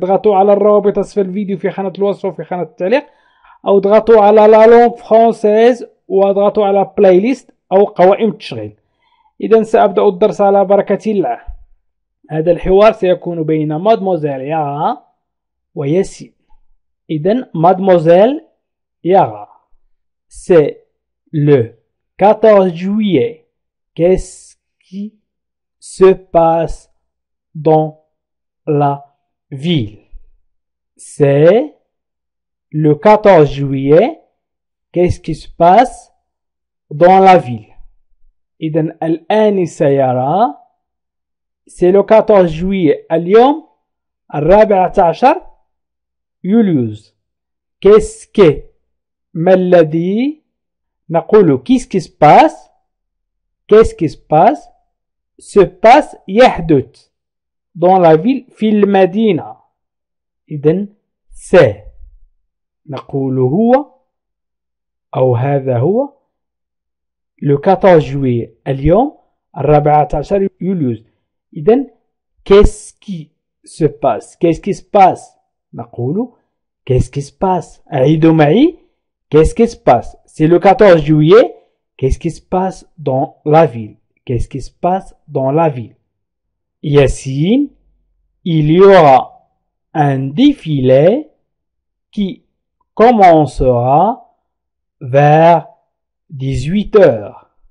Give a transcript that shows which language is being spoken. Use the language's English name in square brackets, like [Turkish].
[Arabic] اضغطوا على الروابط أسفل الفيديو في خانة الوصف وفي خانة التعليق، أو اضغطوا على لا لونغ فرونسيز واضغطوا على بلاي ليست أو قوائم التشغيل. إذا سأبدأ الدرس على بركة الله. هذا الحوار سيكون بين مادموزيل ياغا وياسين. إذا مادموزيل ياغا: [French] C'est le 14 juillet. Qu'est-ce qui se passe dans la ville? C'est le 14 juillet. Qu'est-ce qui se passe dans la ville? [Arabic] إذن الآن سيرى. [French] C'est le 14 juillet. [Arabic] اليوم 14 يوليوز. [French] Qu'est-ce que [Arabic] ما الذي؟ نقول [French] qu'est-ce qui se passe. Qu'est-ce qui se passe? Se passe [Arabic] يحدث [French] dans la ville [Arabic] في المدينة. إذن [French] c'est [Arabic] نقول هو أو هذا هو [French] le 14 juillet [Arabic] اليوم 14 يوليوز. إذن [French] qu'est-ce qui se passe? Qu'est-ce qui se passe؟ [Arabic] نقول [French] qu'est-ce qui se passe؟ [Arabic] أعيدوا معي. [French] Qu'est-ce qui se passe? C'est le 14 juillet. Qu'est-ce qui se passe dans la ville? Qu'est-ce qui se passe dans la ville? Yassine, il y aura un défilé qui commencera vers 18 heures.